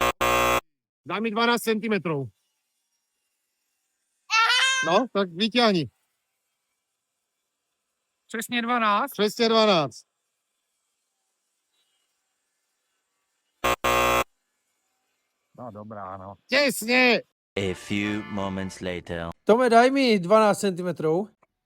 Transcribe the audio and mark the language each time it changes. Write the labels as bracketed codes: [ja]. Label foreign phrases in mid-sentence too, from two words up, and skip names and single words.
[sk] Daj mi 12 cm. No, tak vyťahni. [cs] Přesně 12. Přesně 12. No dobrá, no. [sk] Tesne. [en] A few moments later. [sk] Tome, daj mi 12 cm.